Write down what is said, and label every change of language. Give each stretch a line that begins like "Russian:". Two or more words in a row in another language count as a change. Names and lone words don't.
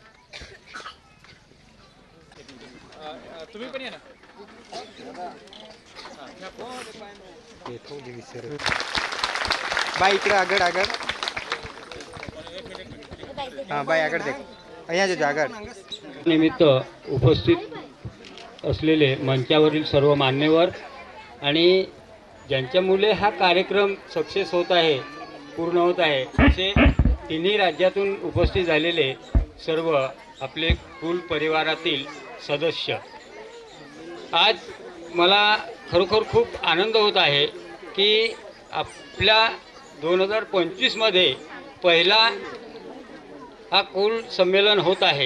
Marathi: बाई इकडे
Gujarati: આગળ આગળ હા બાઈ આગળ દેખ અહીંયા જજો આગળ નિમિત્ત ઉપસ્થિત
Marathi: असलेले मंचावरील सर्व मान्यवर आणि ज्यांच्यामुळे हा कार्यक्रम सक्सेस होत आहे, पूर्ण होत आहे, असे तिन्ही राज्यातून उपस्थित झालेले सर्व आपले कुल परिवारातील सदस्य. आज मला खरोखर खूप आनंद होत आहे की आपल्या 2025मध्ये पहिला हा कुल संमेलन होत आहे.